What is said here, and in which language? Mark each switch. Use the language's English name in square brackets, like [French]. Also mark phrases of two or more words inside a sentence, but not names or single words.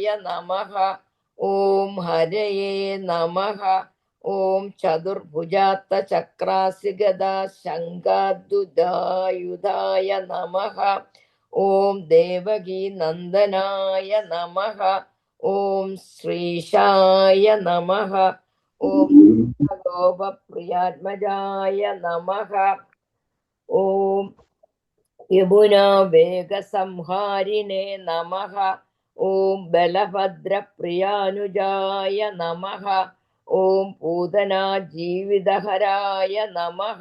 [Sanskrit] നമഃ ഓം ഹരയേ നമഃ ഓം ചതുർഭുജാത്ത ചക്രാസിഗദാ ശംഖാദ്ദുതായുധായ നമഃ ഓം ദേവകീ നന്ദനായ നമഃ ഓം ശ്രീശായ നമഃ ഓം ഗോപപ്രിയാത്മജായ നമഃ ഓം यमुना वेगसंहारिणे नमः। ॐ बलभद्रप्रियानुजाय नमः। ॐ पूतना जीवितहराय नमः।